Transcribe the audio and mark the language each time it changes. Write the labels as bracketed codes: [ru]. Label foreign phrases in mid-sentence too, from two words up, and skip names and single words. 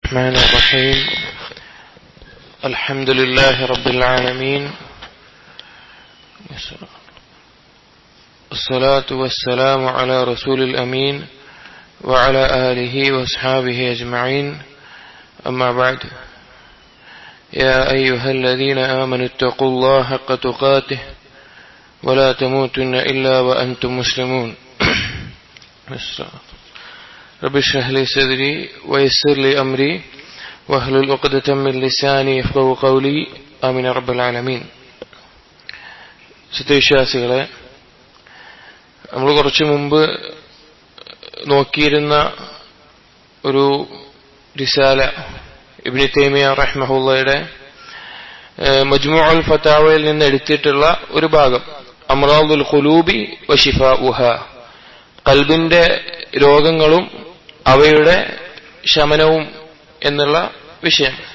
[ar] الرحمن الرحيم الحمد لله رب العالمين الصلاة والسلام على رسول الأمين وعلى آله وأصحابه أجمعين أما بعد يا أيها الذين آمنوا اتقوا الله حق تقاته ولا تموتن إلا وأنتم مسلمون رب اشرح لي صدري ويسر لي أمري واحلل عقدة من لساني يفقهوا قولي آمين رب العالمين. [ml] സത്യവിശ്വാസികളെ, നമ്മൾ കുറച്ചു മുമ്പ് നോക്കിയിരുന്ന ഒരു റിസാല ഇബ്നു തൈമിയ റഹ്മഹുള്ളയുടെ മജ്മുഉൽ ഫതാവയിൽ നിന്ന് എടുത്തിട്ടുള്ള ഒരു ഭാഗം, [ar] أمراض القلوب وشفاؤها, [ml] ഖൽബിന്റെ രോഗങ്ങളും അവയുടെ ശമനവും എന്നുള്ള വിഷയം.